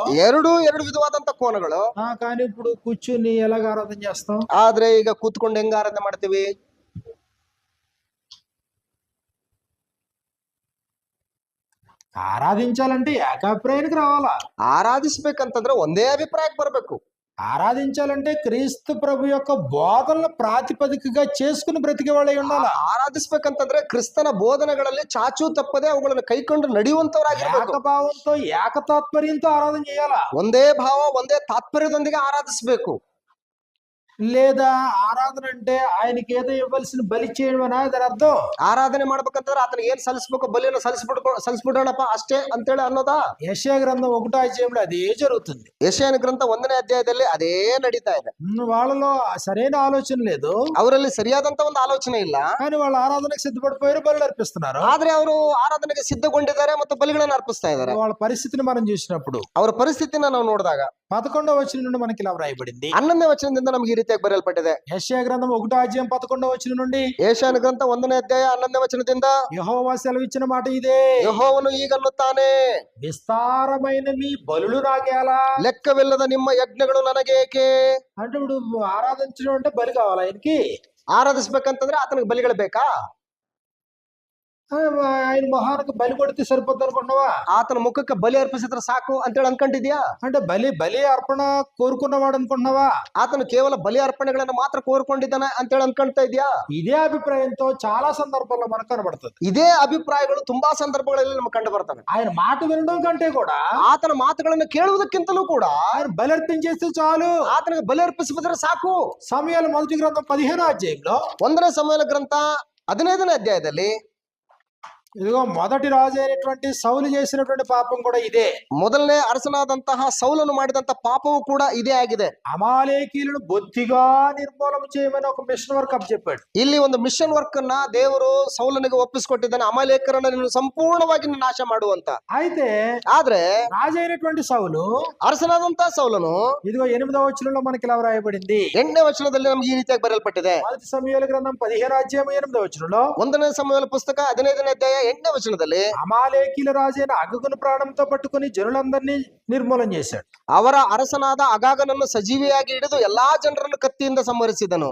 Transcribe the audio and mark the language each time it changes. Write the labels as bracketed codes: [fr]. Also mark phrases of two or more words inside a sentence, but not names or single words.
[kn] ಎರಡು ವಿಧವಾದಂತ ಕೋನಗಳು. [te] కానీ ఇప్పుడు కూర్చుని ఎలాగ ఆరాధన చేస్తాం? [kn] ಆದ್ರೆ ಈಗ ಕೂತ್ಕೊಂಡು ಹೆಂಗ ಆರಾಧನೆ ಮಾಡ್ತೀವಿ? [te] ఆరాధించాలంటే ఏకాభిప్రాయానికి రావాలా? [kn] ಆರಾಧಿಸ್ಬೇಕಂತಂದ್ರೆ ಒಂದೇ ಅಭಿಪ್ರಾಯಕ್ಕೆ ಬರಬೇಕು. [te] ఆరాధించాలంటే క్రీస్తు ప్రభు యొక్క బోధనల ప్రాతిపదికగా చేసుకుని బ్రతికే వాళ్ళై ఉండాలా? [kn] ಆರಾಧಿಸ್ಬೇಕಂತಂದ್ರೆ ಕ್ರಿಸ್ತನ ಬೋಧನೆಗಳಲ್ಲಿ ಚಾಚು ತಪ್ಪದೆ ಅವುಗಳನ್ನು ಕೈಕೊಂಡು ನಡೆಯುವಂತವರಾಗಿರ್ಬೇಕು. [te] ఏకభావంతో ఏకతాత్పర్యంతో ఆరాధన చేయాలా? [kn] ಒಂದೇ ಭಾವ ಒಂದೇ ತಾತ್ಪರ್ಯದೊಂದಿಗೆ ಆರಾಧಿಸಬೇಕು. [te] లేదా ఆరాధన అంటే ఆయనకి ఏదో ఇవ్వాల్సిన బలి చేయడం అని దాని అర్థం. [kn] ಆರಾಧನೆ ಮಾಡ್ಬೇಕಂತಂದ್ರೆ ಆತನಿಗೆ ಏನ್ ಸಲ್ಲಿಸ್ಬೇಕು ಬಲಿಯನ್ನು ಸಲ್ಲಿಸ್ಬಿಡೋಣಪ್ಪ ಅಷ್ಟೇ ಅಂತೇಳಿ ಅನ್ನೋದಾ? [te] యెషయా గ్రంథం 1వ అధ్యాయంలో అదే జరుగుతుంది. [kn] ಯೆಶಾಯನ ಗ್ರಂಥ 1ನೇ ಅಧ್ಯಾಯದಲ್ಲಿ ಅದೇ ನಡೀತಾ ಇದೆ. [te] వాళ్ళలో సరైన ఆలోచన లేదు, [kn] ಅವರಲ್ಲಿ ಸರಿಯಾದಂತ ಒಂದು ಆಲೋಚನೆ ಇಲ್ಲ. [te] కానీ వాళ్ళు ఆరాధనకు సిద్ధపడిపోయారు, బలులు అర్పిస్తున్నారు. [kn] ಆದ್ರೆ ಅವರು ಆರಾಧನೆಗೆ ಸಿದ್ಧಗೊಂಡಿದ್ದಾರೆ ಮತ್ತು ಬಲಿಗಳನ್ನು ಅರ್ಪಿಸ್ತಾ ಇದ್ದಾರೆ. [te] వాళ్ళ పరిస్థితిని మనం చూసినప్పుడు [kn] ಅವರ ಪರಿಸ್ಥಿತಿನ ನಾವು ನೋಡಿದಾಗ [te] 11వ వచనం నుండి మనకి ఇలా వ్రాయబడింది. [kn] 11ನೇ ವಚನದಿಂದ ನಮಗೆ ಈ ರೀತಿಯಾಗಿ ಬರೆಯಲ್ಪಟ್ಟಿದೆ. [te] యెషయా గ్రంథం 1వ అధ్యాయం 11వ వచనం నుండి, [kn] ಯೆಶಾಯನ ಗ್ರಂಥ 1ನೇ ಅಧ್ಯಾಯ 11ನೇ ವಚನದಿಂದ [te] యెహోవా సెలవిచ్చిన మాట ఇదే, [kn] ಯೆಹೋವನು ಹೀಗನ್ನುತ್ತಾನೆ, [te] విస్తారమైన మీ బలులు నాకేలా? [kn] ಲೆಕ್ಕವಿಲ್ಲದ ನಿಮ್ಮ ಯಜ್ಞಗಳು ನನಗೆ ಏಕೆ? [te] అంటే ఇప్పుడు ఆరాధించడం అంటే బలి కావాలి ఆయనకి. [kn] ಆರಾಧಿಸ್ಬೇಕಂತಂದ್ರೆ ಆತನಿಗೆ ಬಲಿಗಳು ಬೇಕಾ? [te] ఆయన మొహానికి బలి కొడితే సరిపోద్ది అనుకుంటున్నావా? [kn] ಆತನ ಮುಖಕ್ಕೆ ಬಲಿ ಅರ್ಪಿಸಿದ್ರೆ ಸಾಕು ಅಂತೇಳಿ ಅನ್ಕೊಂಡಿದ್ಯಾ? [te] అంటే బలి అర్పణ కోరుకున్నవాడు అనుకుంటున్నావా? [kn] ಆತನು ಕೇವಲ ಬಲಿ ಅರ್ಪಣೆಗಳನ್ನು ಮಾತ್ರ ಕೋರ್ಕೊಂಡಿದ್ದಾನೆ ಅಂತೇಳಿ ಅನ್ಕೊಂತಾ ಇದ್ಯಾ? [te] ఇదే అభిప్రాయంతో చాలా సందర్భాల్లో మనకు కనబడుతుంది. [kn] ಇದೇ ಅಭಿಪ್ರಾಯಗಳು ತುಂಬಾ ಸಂದರ್ಭಗಳಲ್ಲಿ ನಮ್ಗೆ ಕಂಡು ಬರ್ತವೆ. [te] ఆయన మాట వినడం కంటే కూడా [kn] ಆತನ ಮಾತುಗಳನ್ನು ಕೇಳುವುದಕ್ಕಿಂತಲೂ ಕೂಡ [te] ఆయన బలి అర్పించేస్తే చాలు. [kn] ಆತನಿಗೆ ಬಲಿ ಅರ್ಪಿಸಿದ್ರೆ ಸಾಕು. [te] సమూయేలు మొదటి గ్రంథం 15వ అధ్యాయంలో [kn] 1ನೇ ಸಮುವೇಲ ಗ್ರಂಥ 15ನೇ ಅಧ್ಯಾಯದಲ್ಲಿ [te] ఇదిగో మొదటి రాజు అయినటువంటి సౌలు చేసినటువంటి పాపం కూడా ఇదే. [kn] ಮೊದಲನೇ ಅರಸನಾದಂತಹ ಸೌಲನು ಮಾಡಿದಂತ ಪಾಪವು ಕೂಡ ಇದೇ ಆಗಿದೆ. [te] అమాలేకీలను బొత్తిగా నిర్మూలన చేయమని ఒక [en] mission work [te] అప్ చెప్పాడు. [kn] ಇಲ್ಲಿ ಒಂದು [en] mission work [kn] ಅನ್ನ ದೇವರು ಸೌಲನಿಗೆ ಒಪ್ಪಿಸಿಕೊಟ್ಟಿದ್ದಾನೆ. ಅಮಾಲೇಕರನ್ನ ನೀನು ಸಂಪೂರ್ಣವಾಗಿ ನಾಶ ಮಾಡುವಂತ. [te] అయితే [kn] ಆದ್ರೆ [te] రాజు అయినటువంటి సౌలు, [kn] ಅರಸನಾದಂತಹ ಸೌಲನು [te] ఇదిగో 8వ వచనంలో మనకి ఇలా వ్రాయబడింది. [kn] 8ನೇ ವಚನದಲ್ಲಿ ನಮ್ಗೆ ಈ ರೀತಿಯಾಗಿ ಬರೆಯಲ್ಪಟ್ಟಿದೆ. [te] మొదటి సమూయేలు గ్రంథం 15వ అధ్యాయం 8వ వచనంలో [kn] 1ನೇ ಸಮುವೇಲ ಪುಸ್ತಕ 15ನೇ ಅಧ್ಯಾಯ 8ನೇ ವಚನದಲ್ಲಿ [te] అమాలేకీల రాజైన అగగును ప్రాణంతో పట్టుకుని జనులందరినీ నిర్మూలన చేశాడు. [kn] ಅವರ ಅರಸನಾದ ಅಗಾಗನನ್ನು ಸಜೀವಿಯಾಗಿ ಹಿಡಿದು ಎಲ್ಲಾ ಜನರನ್ನು ಕತ್ತಿಯಿಂದ ಸಂಹರಿಸಿದನು.